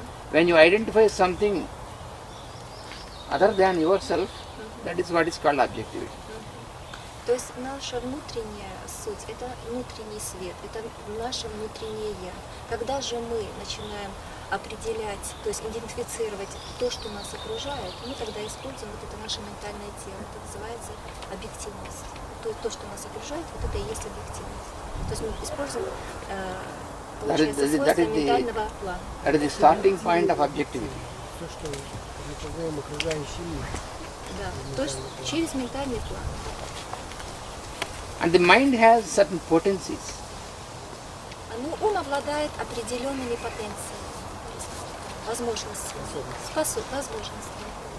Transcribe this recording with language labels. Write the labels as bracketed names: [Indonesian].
[English] When you identify something other than yourself, that is what is called objectivity. [Russian] То есть наша внутренняя суть – это внутренний свет, это наше внутреннее «я». Когда же мы начинаем определять, то есть идентифицировать то, что нас окружает, мы тогда используем вот это наше ментальное тело. Это называется объективность. То, что нас окружает, вот это и есть объективность. То есть мы используем, получается, свойства ментального плана. [English] That is the starting point of objectivity. [Russian] То, что мы называем окружающий мир. Да, то есть через ментальный план. [English] And the mind has certain potencies. [Russian] Ум обладает определенными потенциями, возможностями, возможностями.